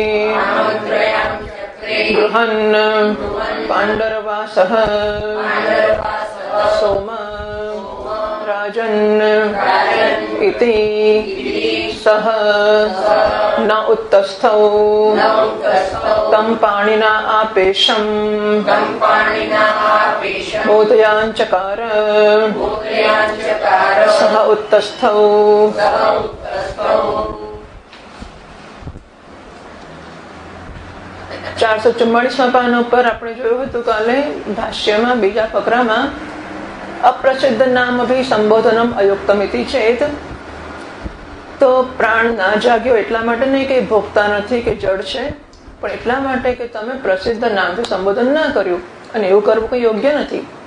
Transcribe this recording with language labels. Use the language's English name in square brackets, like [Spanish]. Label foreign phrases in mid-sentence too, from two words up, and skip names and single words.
[Sanskrit] गृहन् पाण्डरवासः सोम राजन् इति सह न उत्तस्थौ तं पाणिना आपेशम् बोधयाञ्चकार सह उत्तस्थौ [Gujarati] 444માં પાન ઉપર આપણે જોયું હતું કાલે ભાષ્યમાં બીજા ફકરામાં [Sanskrit] અપ્રસિદ્ધ નામ અભી સંબોધનમ અયુક્તમિતિ ચેત. [Gujarati] તો પ્રાણ ના જાગ્યો એટલા માટે નહીં કે ભોગતા નથી કે જડ છે, પણ એટલા માટે કે તમે પ્રસિદ્ધ નામથી સંબોધન ના કર્યું, અને એવું કરવું કઈ યોગ્ય નથી.